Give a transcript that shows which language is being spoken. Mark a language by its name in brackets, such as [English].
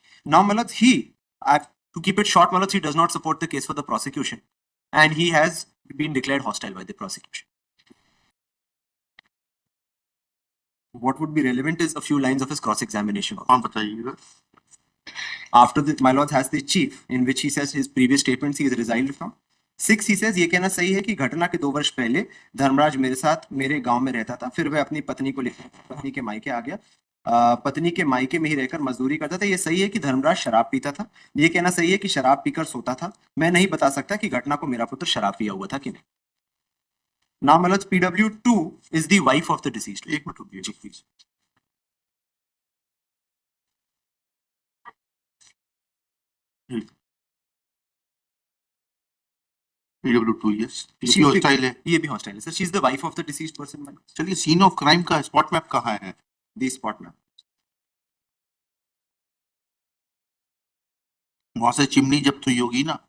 [English] Now, Malad, to keep it short, Malad, he does not support the case for the prosecution, and he has been declared hostile by the prosecution. What would be relevant is a few lines of his cross-examination. [Hindi] हाँ, बताइएगा. [English] After this, my lord has the chief, in which he says his previous statements he is resiled from. 6, he says [Hindi] ये कहना सही है कि घटना के 2 वर्ष पहले धर्मराज मेरे साथ मेरे गांव में रहता था, फिर वह अपनी पत्नी को लेकर पत्नी के मायके आ गया। पत्नी के मायके में ही रहकर मजदूरी करता था। ये सही है कि धर्मराज शराब पीता था। ये कहना सही है कि शराब पीकर सोता था। मैं नहीं बता सकता कि घटना को मेरा पुत्र शराब पिया हुआ था कि नहीं। [English] Now, my lord, PW2 is the wife of the deceased. [Hindi] एक मिनट रुकिए. जी, [English] please. PW2, yes. She's [Hindi] ये हॉस्टाइल है. ये भी हॉस्टाइल है sir. [English] She is the wife of the deceased person. [Hindi] चलिए, सीन ऑफ क्राइम का स्पॉट मैप कहाँ है? [English] The spot map. [Hindi] वहां से चिमनी जब्त हुई होगी ना?